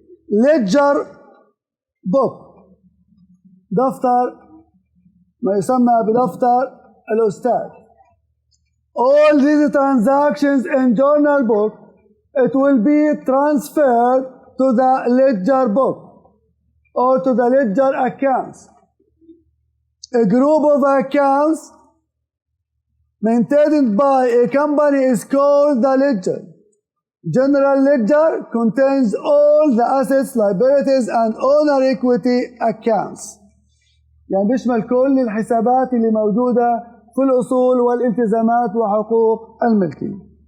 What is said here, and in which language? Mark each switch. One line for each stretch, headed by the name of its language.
Arabic: ليدجر بوك، دفتر ما يسمى بدفتر الأستاذ.
English: All these transactions in journal book, it will be transferred to the ledger book or to the ledger accounts. A group of accounts maintained by a company is called the ledger. General ledger contains all the assets, liabilities, and owner equity accounts.
Arabic: يعني بيشمل كل الحسابات اللي موجودة في الأصول والالتزامات وحقوق الملكية.